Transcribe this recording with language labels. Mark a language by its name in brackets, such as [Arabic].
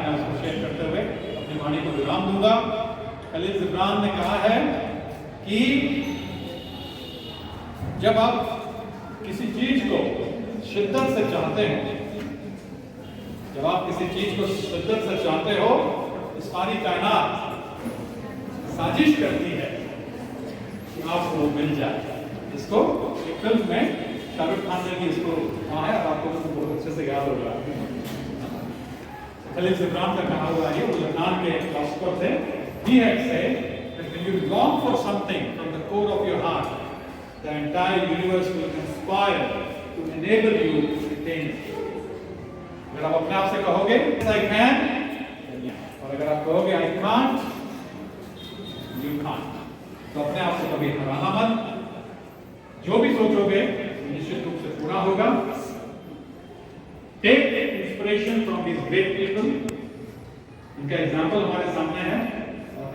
[Hindi] मैं उसको शेयर करते हुए अपनी वाणी को विराम दूंगा। खलील जिब्रान ने कहा है कि जब आप किसी चीज को शिद्दत से चाहते हो, जब आप किसी चीज को शिद्दत से चाहते हो, इस सारी कायनात साजिश करती है कि आपको वो मिल जाए। इसको एक फिल्म में शाहरुख खान ने भी इसको कहा है और आपको बहुत अच्छे से याद होगा। खलील जिब्रान का कहा हुआ है, वो लबनान के फिलोसोफर थे। [English] He had said that when you long for something from the core of your heart, the entire universe will conspire to enable you to attain it. [Hindi] अगर आप अपने आप से कहोगे [English] I can, [Hindi] और अगर आप कहोगे [English] I can't, you can't, [Hindi] तो अपने आप से कभी हराना मत। जो भी सोचोगे निश्चित रूप से पूरा होगा। [English] Take inspiration from these great people. [Hindi] इनका एग्जाम्पल हमारे सामने है और